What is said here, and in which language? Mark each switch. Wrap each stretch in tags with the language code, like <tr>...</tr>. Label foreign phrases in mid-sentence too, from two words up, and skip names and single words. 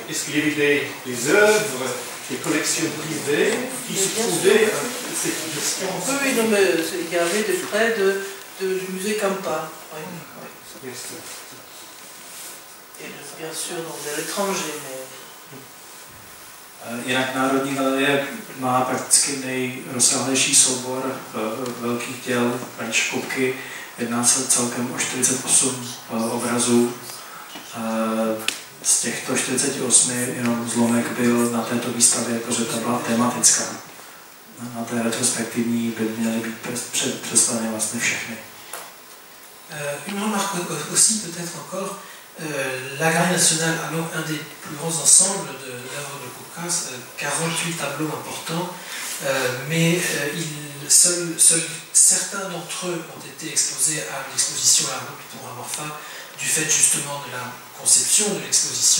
<fr>Est-ce qu'il y avait des œuvres, des collections privées qui se trouvaient cette question? Oui, non, mais il y avait des prêts du musée Kampa. Oui. Et bien sûr, de l'étranger, mais...</fr> <cs>Jinak Národní galerie má prakticky nejrozsáhlejší soubor velkých děl Františka Kupky. Jedná se celkem o 48 obrazů. Z těchto 48 jenom zlomek byl na této výstavě, protože ta byla tematická. Na té retrospektivní by měly být představeny vlastně všechny.</cs> <fr>Une remarque aussi peut-être encore, la Galerie nationale a donc un des plus grands ensembles de l'œuvre de Kupka, 48 tableaux importants, mais seuls certains d'entre eux ont été exposés à l'exposition à la route pour Amorpha, du fait justement de la conception de l'exposition.</fr>